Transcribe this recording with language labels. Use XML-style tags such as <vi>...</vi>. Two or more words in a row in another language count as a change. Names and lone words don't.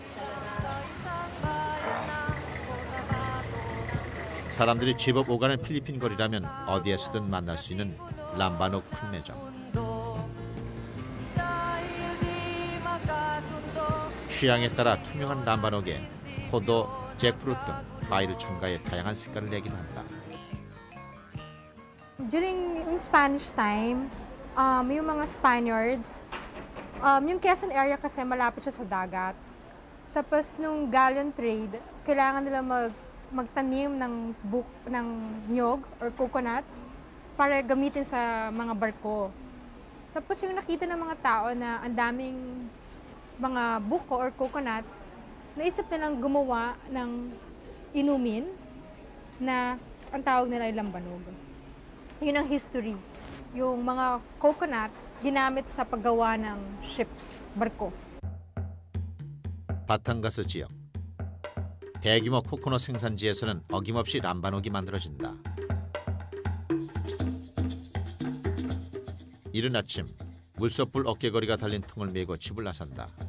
<ko>사람들이 제법 오가는 필리핀 거리라면 어디에서든 만날 수 있는 람바녹 판매점. 취향에 따라 투명한 람바녹에 포도, 잭프루트 등 과일을 첨가해 다양한 색깔을 내기도 한다.</ko> <en>During Spanish time,</en> <tl>yung mga Spaniards, yung Quezon area kasi malapit siya sa dagat. Tapos nung</tl> <en>galleon trade,</en> <tl>kailangan nila magtanim ng nyog</tl> <en>or coconuts</en> <tl>para gamitin sa mga barko. Tapos yung nakita ng mga tao na ang daming mga buko</tl> <en>or coconut,</en> <tl>naisip nilang gumawa ng inumin na ang tawag nila ay lambanog. Yun ang history. Yung mga coconut ginamit sa paggawa ng ships, barko.</tl> <ko>바탕가스 지역. 대규모 코코넛 생산지에서는 어김없이 람바녹이 만들어진다. 이른 아침 물소불 어깨거리가 달린 통을 메고 집을 나선다.</ko>